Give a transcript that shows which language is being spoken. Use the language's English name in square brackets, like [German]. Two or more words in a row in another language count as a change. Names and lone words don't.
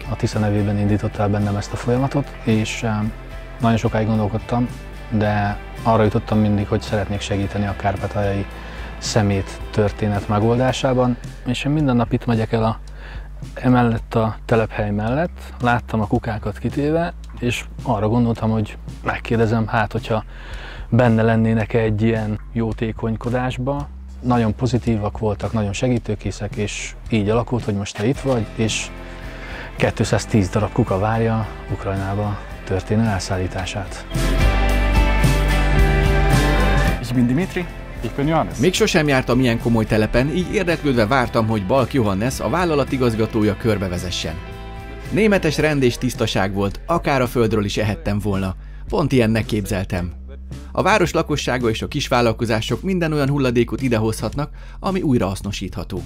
[Hungarian] A Tisza nevében indította el bennem ezt a folyamatot, és nagyon sokáig gondolkodtam, de arra jutottam mindig, hogy szeretnék segíteni a kárpátaljai szemét történet megoldásában, és én minden nap itt megyek el emellett a telephely mellett, láttam a kukákat kitéve, és arra gondoltam, hogy megkérdezem, hát hogyha benne lennének egy ilyen jótékonykodásba. Nagyon pozitívak voltak, nagyon segítőkészek, és így alakult, hogy most te itt vagy, és 210 darab kuka várja Ukrajnába történő elszállítását. [German] Ich bin Dimitri. Ich bin Johannes. [Hungarian] Még sosem jártam ilyen komoly telepen, így érdeklődve vártam, hogy Balk Johannes, a vállalat igazgatója körbevezessen. Németes rend és tisztaság volt, akár a földről is ehettem volna. Pont ilyennek képzeltem. A város lakossága és a kisvállalkozások minden olyan hulladékot idehozhatnak, ami újrahasznosítható.